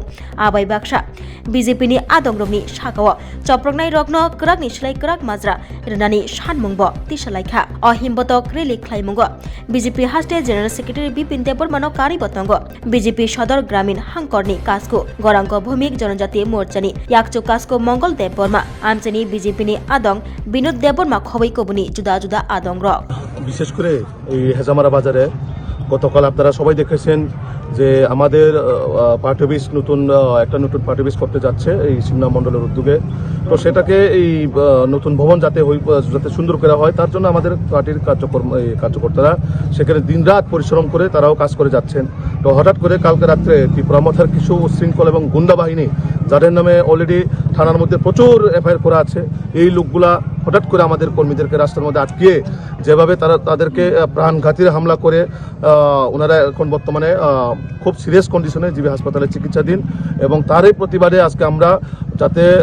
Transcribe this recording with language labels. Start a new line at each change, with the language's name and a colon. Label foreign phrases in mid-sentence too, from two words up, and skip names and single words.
Kok Borok: Abai Baksha BJP ni Adong Rogni Shakawa Choprognai Rogno Krak ni Shlai Krak Mazra Renani Shanmungbo Tishalaikha O Himbotok Rally Klaimungo BJP Haste
English: General Secretary
Kok Borok: Bipin Debormano Kari Botongo BJP Shodor Gramin Hangkorni Kasko Gorangko Bhumik Janajati Morchani Yakchu Kasko Mongol Deborma Amchani BJP ni Adong Binod Deborma Khowai Kobuni Juda Juda Adong Rok
Bangla: বিশেষ করে এই হেজামারা বাজারে গতকাল আপনারা সবাই দেখেছেন যে আমাদের
English: party office
Bangla: নতুন
English: party office
Bangla: করতে যাচ্ছে এই সিমনা মণ্ডলের উদ্যোগে তো সেটাকে এই নতুন ভবন যাতে সুন্দর করা হয় তার জন্য আমাদের পার্টির কার্যকর্তারা সেখানে দিনরাত পরিশ্রম করে তারাও কাজ করে যাচ্ছেন তো হঠাৎ করে কালকে রাত্রে ত্রিপুরামথার কিছু উচ্ছৃঙ্খল এবং গুন্ডা বাহিনী যাদের নামে অলরেডি থানার মধ্যে প্রচুর এফআইআর করা আছে এই লোকগুলা হঠাৎ করে আমাদের কর্মীদেরকে রাস্তার মধ্যে আটকিয়ে যেভাবে তাদেরকে প্রাণঘাতীর হামলা করে ওনারা এখন বর্তমানে খুব
English: serious condition
Bangla: জিবি হাসপাতালে চিকিৎসাধীন এবং তারই প্রতিবাদে আজকে আমরা যাতে